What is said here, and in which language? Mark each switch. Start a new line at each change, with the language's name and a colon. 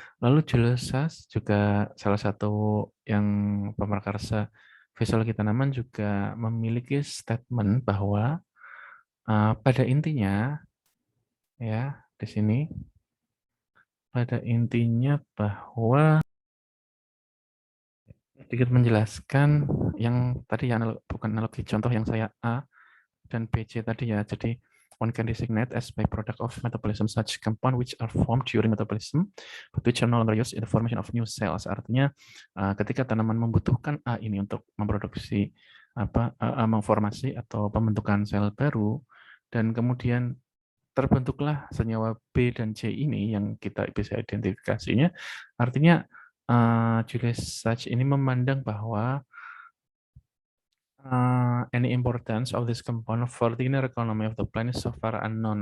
Indonesian: Lalu Julius Sas juga salah satu yang pemrakarsa fisiologi tanaman juga memiliki statement bahwa pada intinya ya di sini pada intinya bahwa sedikit menjelaskan yang tadi ya bukan analogi contoh yang saya A dan BC tadi ya. Jadi
English: one can designate as byproduct of metabolism such compound which are formed during metabolism but which are no longer used in the formation of new cells.
Indonesian: Artinya ketika tanaman membutuhkan A ini untuk memproduksi memformasi atau pembentukan sel baru dan kemudian terbentuklah senyawa B dan C ini yang kita bisa identifikasinya. Artinya Julius Sachs ini memandang bahwa
English: any importance of this component for the inner economy of the planet so far unknown.